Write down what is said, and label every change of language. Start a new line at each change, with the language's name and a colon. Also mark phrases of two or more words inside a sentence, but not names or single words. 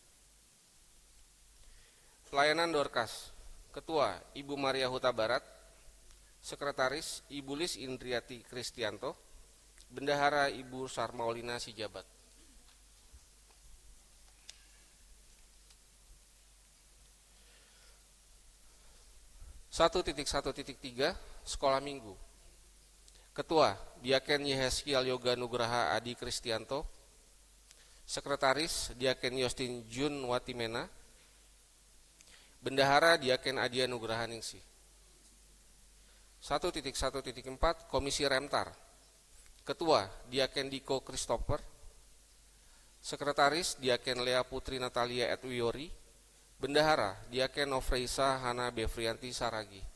Indonesian: Pelayanan Dorcas, Ketua Ibu Maria Huta Barat, Sekretaris Ibu Lis Indriati Kristianto, Bendahara Ibu Sarmaulina Sijabat. (1.1.3) Sekolah Minggu. Ketua Diaken Yeheskiel Yoga Nugraha Adi Kristianto, Sekretaris Diaken Yostin Jun Watimena, Bendahara Diaken Adia Nugraha Ningsih. 1.1.4 Komisi Remtar. Ketua Diaken Diko Christopher, Sekretaris Diaken Lea Putri Natalia Edwiori, Bendahara Diaken Nofreisa Hana Befrianti Saragi.